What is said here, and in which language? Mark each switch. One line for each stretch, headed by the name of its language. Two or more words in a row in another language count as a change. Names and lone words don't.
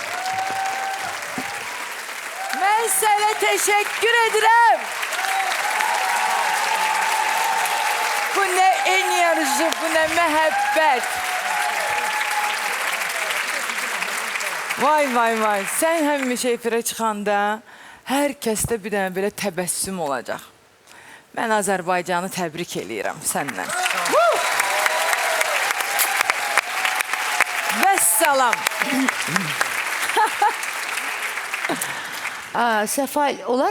Turkish: Ben sana teşekkür ederim. Bu ne enerji, bu ne muhabbet. Vay vay vay.
Azerbaijani: Sen həmişə efirə çıxanda hər kəsdə bir dənə belə təbəssüm olacaq. Mən Azərbaycanı təbrik eləyirəm səndən. Vəssalam. Səfal olar?